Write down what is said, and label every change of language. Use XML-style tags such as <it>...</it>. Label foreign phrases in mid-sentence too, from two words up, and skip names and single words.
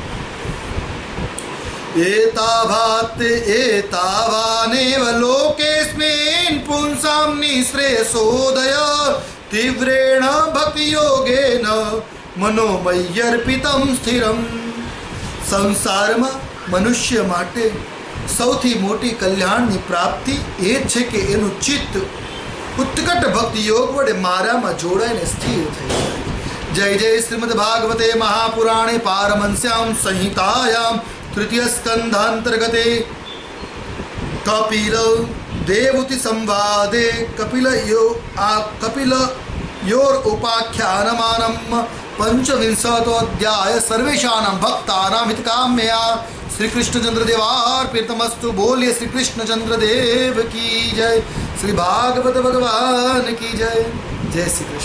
<sa>એતાવાનેવ લોકેસ્મિન પુંસામ નિશ્રેયસોદય તીવ્રેણ ભક્તિ યોગેન મનોમય્યર્પિતમ સ્થિરમ.</sa> <gu>સંસારમાં મનુષ્ય માટે સૌથી મોટી કલ્યાણની પ્રાપ્તિ એ જ છે કે એનું ચિત્ત ઉત્કટ ભક્તિ યોગ વડે મારામાં જોડાઈને સ્થિર થઈ જાય.</gu> <sa>जय जय श्रीमद्भागवते महापुराणे पारमहंस्यां संहितायां तृतीय स्कंधांतर्गते कपिल देवूति संवादे कपिल योर उपाख्यानमानं पंचविंशतोऽध्याय सर्वेषां भक्तानां हितकाम्यया श्री कृष्णचंद्र देवार्पितमस्तु।</sa> <hi>बोलिए श्री कृष्णचंद्र देव की जय, श्री भागवत भगवान की जय। जय श्री कृष्ण।</hi>